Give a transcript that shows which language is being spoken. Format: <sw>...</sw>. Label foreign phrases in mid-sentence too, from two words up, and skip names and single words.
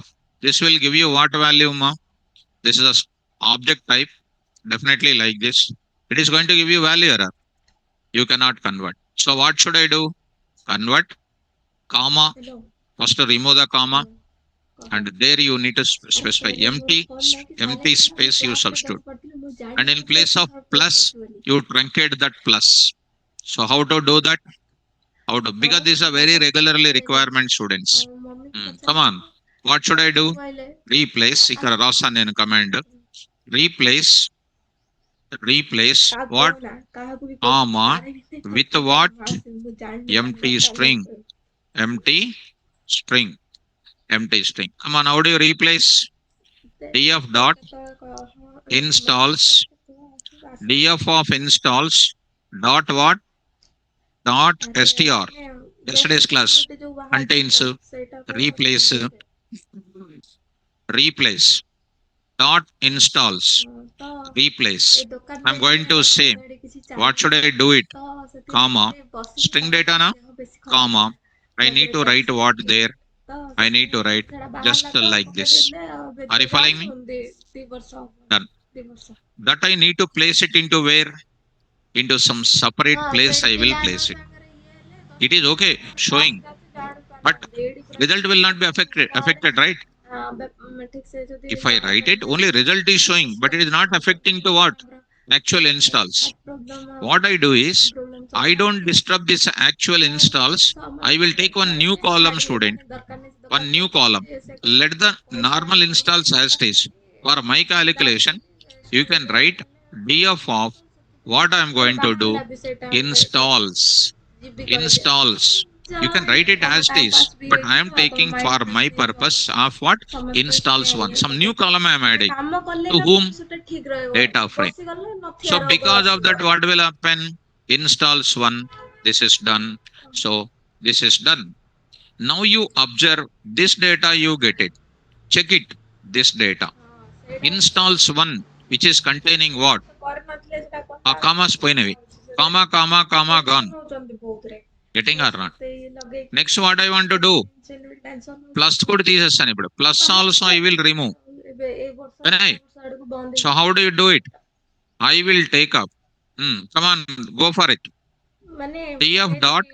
<en>This will give you what value, ma? This is a object type, definitely like this. It is going to give you value error. You cannot convert. So what should I do? Convert, comma, Hello. first remove the comma,</en> <or>कह</or> <en>and there you need to specify</en> <or>actually ମୋର</or> <en>empty,</en> <or>phone ନା କି</or> <en>empty</en> <or>silent ଥିଲା ମୁଁ</or> <en>space you</en> <or>କ୍ଲାସ୍</or> <en>substitute.</en> <or>କରିବାକୁ ପଡ଼ିଥିଲି ମୁଁ</or> <en>And in</en> <or>ଜାଣିନଥିଲି</or> <en>place</en> <or>ଏତେ</or> <en>of</en> <or>ସମୟ ଫୋନ୍</or> <en>plus,</en> <or>କରିଛି ବୋଲି</or> <en>you truncate that plus. So how to do that? How to?</en> <or>ହଁ</or> <en>Because this is a very</en> <or>ତାପରେ</or> <en>regularly</en> <or>ଯାଇକି</or> <en>requirement students.</en> <or>ମମିକି</or> <en>Come on.</en> <or>ପଚାରିଲି</or> <en>What should I</en> <or>ସେ</or> <en>do?</en> <or>କହିଲେ</or> <en>Replace.</en> <te>ఇక్కడ</te> <or>ଆସେ</or> <te>రాస్తాను నేను command. Replace. Replace</te> <or>କାହାକୁ</or> <en>what?</en> <or>କହୁନା କାହାକୁ ବି କହୁନା ମୁଁ</or> <en>Comma</en> <or>ବାଡ଼େଇବି</or> <en>with</en> <or>ପଛରେ</or> <en>what?</en> <or>ମୁଁ ଆସିବି ମୁଁ ଜାଣିନି</or> <en>Empty</en> <or>ପାଣ୍ଡାସ</or> <en>string.</en> <or>ସାଇଲେଣ୍ଟ</or> <en>Empty string. Empty string. Come on. How do you replace? df</en> <or>ସେ</or> <en>dot</en> <or>କେତେବେଳେ ମେସେଜ</or> <en>installs.</en> <or>କରେ କେତେବେଳେ ଆସିବ ଆସିବ</or> <en>df of installs dot what? Dot</en> <or>ଆରେ</or> <en>str.</en> <or>ମାନେ</or> <en>Yesterday's</en> <or>ଗେଷ୍ଟ</or> <en>class</en> <or>ଫ୍ୟାସିଲିଟି ଯୋଉ ବାହାରୁଛି</or> <en>contains</en> <or>ନା ସେଇଟା ପାଇଁ</or> <en>replace.</en> <or>ପଚାରୁଛନ୍ତି ସେ</or> <en>Replace. Dot installs.</en> <or>ତ</or> <en>Replace.</en> <or>ଏ ଦୋକାନ</or> <en>I'm</en> <or>ଦେଇକି</or> <en>going to</en> <or>ପାଖରେ</or> <en>say</en> <or>ତ ଏଠି କିଛି</or> <en>what should</en> <or>ଚାଲିନି</or> <en>I do it?</en> <or>ତ ସେଥିପାଇଁ</or> <en>Comma</en> <or>ସେଠି ବସିକି</or> <en>string</en> <or>କାମ</or> <en>data</en> <or>କଲି</or> <en>na</en> <or>ଦେହ ବେଶୀ ଖରାପ</or> <en>comma.</en> <or>ହେଲା</or> <en>I</en> <or>ତ</or> <en>need to</en> <or>ବେଡ୍</or> <en>write</en> <or>ରେଷ୍ଟ</or> <en>what</en> <or>ନେଇଥିଲି</or> <en>there.</en> <or>ତ</or> <en>I need to</en> <or>ସେଥିପାଇଁ</or> <en>write</en> <or>ସେଟା</or> <en>just</en> <or>ବାହାରିଲା ତ</or> <en>like</en> <or>ପକେଇ</or> <en>this.</en> <or>ଦେଇଥିଲେ ଆଉ</or> <en>Are you</en> <or>ବେଶୀ</or> <en>following me?</en> <or>ଯାଇନି ଦି ବର୍ଷ ହବ</or> <en>Done.</en> <or>2 ବର୍ଷ</or> <en>That I need to place it into where? Into some separate</en> <or>ହଁ</or> <en>place I</en> <or>ସେଠି</or> <en>will</en> <or>ଯାହା</or> <en>place</en> <or>କାହା</or> <en>it.</en> <or>ସାଙ୍ଗରେ ଇଏ ହେଲେ</or> <en>It is</en> <or>ଦଶ</or> <en>okay</en> <or>ମିନିଟ୍</or> <en>showing,</en> <or>କ୍ଲାସ୍ ଯାଉଛି ଜାଣି</or> <en>but</en> <or>ପାରୁନାହାନ୍ତି ଏଇଠି ପୁରା</or> <en>result will</en> <or>ଠିକ୍ ସେ</or> <en>not be</en> <or>ଆପଣଙ୍କୁ ୱାର୍ଡ଼</or> <en>affected, right?</en> <or>ଠିକ୍ ସେ ଯଦି</or> <en>If I</en> <or>ନ</or> <en>write it, only</en> <or>ବୁଝେଇବେ</or> <en>result is showing, but it is not affecting to what? Actual installs. heart problem What I do</en> <or>ସ୍କିନ୍</or> <en>is,</en> <or>ପ୍ରୋବ୍ଲେମ୍ ସବୁ</or> <en>I don't</en> <or>ବାହାରୁଛି</or> <en>disturb this actual</en> <or>ତ</or> <en>installs. I will</en> <or>ସମସ୍ତେ</or> <en>take one new</en> <or>କହିଲେ</or> <en>column</en> <or>ଛାଡ଼ିବେ</or> <en>student,</en> <or>ମାନେ ଦରକାର ନାହିଁ ସେ</or> <en>one</en> <or>ଦୋକାନ</or> <en>new</en> <or>କରିଦେବେ</or> <en>column.</en> <or>ଇଏ ସେ କରିଦେବେ</or> <en>Let the</en> <or>ପଇସା</or> <en>normal</en> <or>ପଇସା</or> <en>installs as it</en> <or>ଦରକାର</or> <en>is.</en> <or>ହେଲାନି</or> <en>For my</en> <or>କ୍ଲାସ୍</or> <en>calculation,</en> <or>ନେଲି</or> <en>you can</en> <or>ଷ୍ଟୁଡେଣ୍ଟ</or> <en>write</en> <or>ହେଲେ</or> <en>df of what I am</en> <or>ଆରେ</or> <en>going to do</en> <or>ବାହାରିଲା ବି ସେଇ ଟାଇମ୍ରେ</or> <en>installs.</en> <or>ଯିବି କହିକି</or> <en>Installs. You</en> <or>ଯାହା</or> <en>can write it</en> <or>ତମ</or> <en>as it</en> <or>ଟାଇମ୍</or> <en>is,</en> <or>ପାସ୍ ବି</or> <en>but I am</en> <or>ହେଇଯିବ ତମ</or> <en>taking for mind fresh my</en> <or>ବି ହେଇଯିବ</or> <en>purpose of what?</en> <or>ସମସ୍ତେ</or> <en>Installs one.</en> <or>ଇଏ</or> <en>Some new</en> <or>କରିଦେବେ</or> <en>column I am</en> <or>ଗୋଟେ</or> <en>adding.</en> <or>କାମ କଲେ</or> <en>To</en> <or>ନା</or> <en>whom?</en> <or>ଭବିଷ୍ୟତ ଠିକ୍ ରହିବ</or> <en>Data frame.</en> <or>ବସିଗଲେ</or> <en>So</en> <or>ନଥିବା ରୋଗ</or> <en>because of that,</en> <or>ଆସିବ</or> <en>what will happen? Installs one. This is done. So this is done. Now you observe this data, you get it. Check it. This data.</en> <or>ସେଇଟା</or> <en>Installs one, which is containing what?</en> <or>ସେ କରିନଥିଲେ ସେଟା</or> <en>A</en> <or>କଥା</or> <en>comma spoinave.</en> <or>ସେଟା</or> <en>Comma</en> <or>ଟେନସନ୍</or> <en>gone.</en> <or>ନଉଛନ୍ତି ବହୁତରେ</or> <en>Getting or not?</en> <or>ସେଇ ଲଗେଇକି</or> <en>Next, what I want to do?</en> <or>ଟେନସନ୍</or> <te>Plus కూడా తీసేస్తాను ఇప్పుడు.</te> <en>Plus also I will remove.</en> <or>ଏବେ ଏଇ ବର୍ଷ</or> <en>Can I?</en> <or>ଆର ବର୍ଷ ଆଡକୁ ବନ୍ଦ</or> <en>So how do you do it? I will take up. Come on, go for it.</en> <or>ମାନେ</or> <en>df</en> <or>ସେଇଟା</or> <en>dot</en>